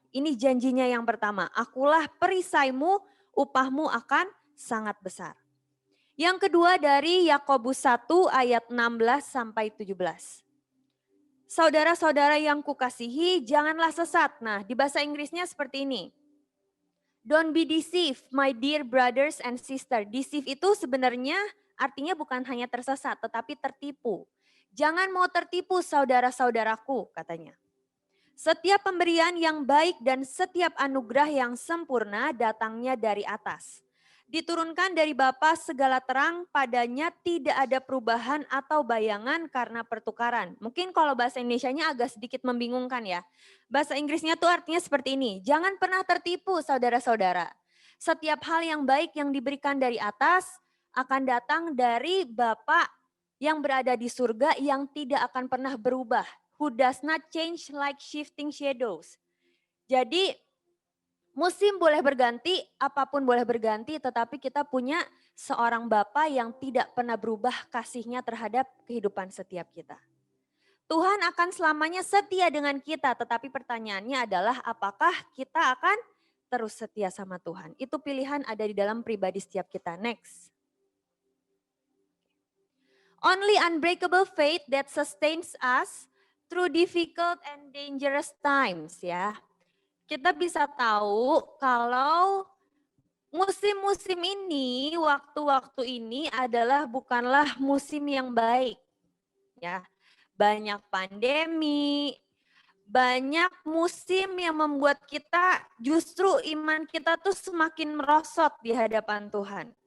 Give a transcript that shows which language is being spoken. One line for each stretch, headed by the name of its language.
Indonesian: Ini janjinya yang pertama, akulah perisaimu, upahmu akan sangat besar. Yang kedua dari Yakobus 1 ayat 16 sampai 17. Saudara-saudara yang kukasihi, janganlah sesat. Nah, di bahasa Inggrisnya seperti ini.
English: Don't be deceived, my dear brothers and sisters.
Indonesian: Deceive itu sebenarnya artinya bukan hanya tersesat, tetapi tertipu. Jangan mau tertipu saudara-saudaraku, katanya. Setiap pemberian yang baik dan setiap anugerah yang sempurna datangnya dari atas. Diturunkan dari Bapa segala terang, padanya tidak ada perubahan atau bayangan karena pertukaran. Mungkin kalau bahasa Indonesianya agak sedikit membingungkan ya. Bahasa Inggrisnya tuh artinya seperti ini, jangan pernah tertipu saudara-saudara. Setiap hal yang baik yang diberikan dari atas akan datang dari Bapa yang berada di surga yang tidak akan pernah berubah.
English: Who does not change like shifting shadows.
Indonesian: Jadi musim boleh berganti, apapun boleh berganti, tetapi kita punya seorang Bapa yang tidak pernah berubah kasihnya terhadap kehidupan setiap kita. Tuhan akan selamanya setia dengan kita, tetapi pertanyaannya adalah apakah kita akan terus setia sama Tuhan. Itu pilihan ada di dalam pribadi setiap kita. Next.
English: Only unbreakable faith that sustains us through difficult and dangerous times ya.
Indonesian: Kita bisa tahu kalau musim-musim ini, waktu-waktu ini adalah bukanlah musim yang baik. Ya, banyak pandemi, banyak musim yang membuat kita justru iman kita tuh semakin merosot di hadapan Tuhan.